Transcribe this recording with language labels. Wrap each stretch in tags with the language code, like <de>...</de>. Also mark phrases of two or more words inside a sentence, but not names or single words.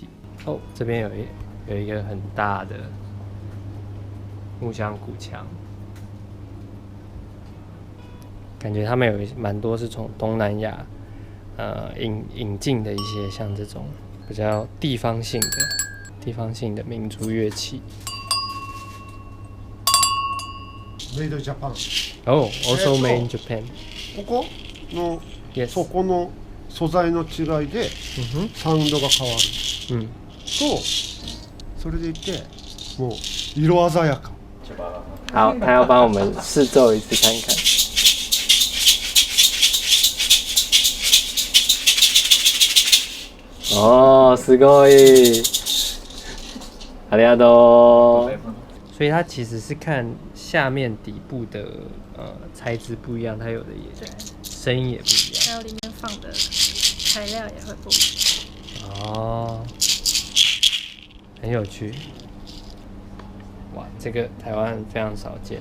<zh>哦，这边有一个很大的木箱鼓墙，感觉他们有蛮多是从东南亚引进的一些像这种比较地方性的民族乐器。</zh> <en>Made in Japan。 Oh, also made in Japan。</en> <ja>ここの、そこの素材の違いでサウンドが変わる、とそれでいてもう色鮮やか。</ja> <zh>好，他要帮我们试奏一次看看。哦，</zh> <ja>すごい，ありがとう。</ja> <zh>所以它其实是看下面底部的材质不一样，它有的也声音也不一样，还有里面放的材料也会不一样。哦，很有趣。哇，这个台湾非常少见。</zh>